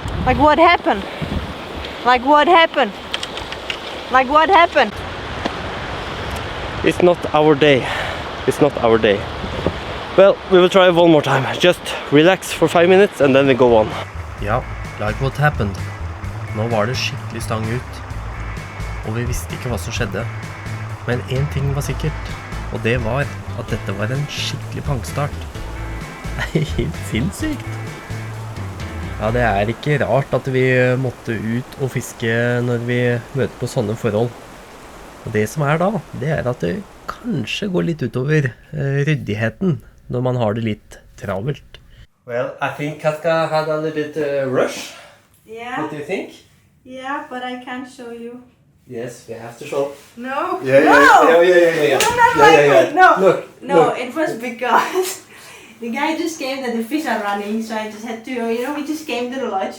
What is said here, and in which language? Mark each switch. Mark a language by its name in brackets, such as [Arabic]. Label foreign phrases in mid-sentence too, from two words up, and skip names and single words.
[English] Like what happened? Like what happened? Like what happened? It's not our day. It's not our day. Well, we will try one more time. Just relax for 5 minutes and then we go on. Ja, like what happened. [Norwegian] Nå var det skikkelig stang ut, og vi visste ikke hva som skjedde. Men en ting var sikkert, og det var at dette var en skikkelig pangstart. Det helt sinnssykt. Ja, det ikke rart at vi måtte ut og fiske når vi møter på sånne forhold. Og det som da, det at det kanskje går litt utover ryddigheten når man har det litt travelt. [English] Well, I think Katka had a little bit rush. Yeah. What do you think? Yeah, but I can't show you. Yes, we have to show. No. Yeah. No, not like that. No. Look. It was because the guy just came that the fish are running, so I just had to, we just came to the lodge.